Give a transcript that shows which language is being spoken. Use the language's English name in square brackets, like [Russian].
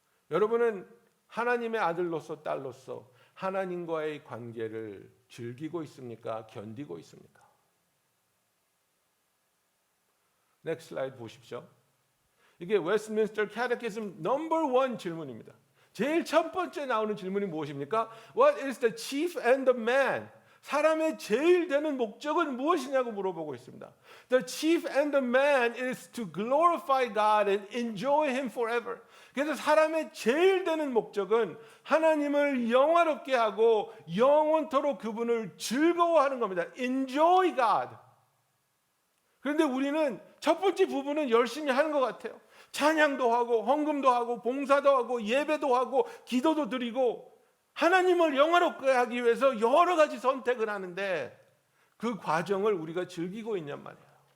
[Korean] 여러분은 하나님의 아들로서 딸로서 하나님과의 관계를 즐기고 있습니까? 견디고 있습니까? 넥스트 슬라이드 보십시오. 이게 웨스트민스터 캐테키즘 넘버 1 질문입니다. 제일 첫 번째 나오는 질문이 무엇입니까? [English] What is the chief end of man? [Korean] 사람의 제일 되는 목적은 무엇이냐고 물어보고 있습니다. [English] The chief end of man is to glorify God and enjoy Him forever. [Korean] 그래서 사람의 제일 되는 목적은 하나님을 영화롭게 하고 영원토록 그분을 즐거워하는 겁니다. [English] Enjoy God. [Korean] 그런데 우리는 첫 번째 부분은 열심히 하는 것 같아요. 찬양도 하고 헌금도 하고 봉사도 하고 예배도 하고 기도도 드리고 하나님을 영화롭게 하기 위해서 여러 가지 선택을 하는데 그 과정을 우리가 즐기고 있냔 말이에요.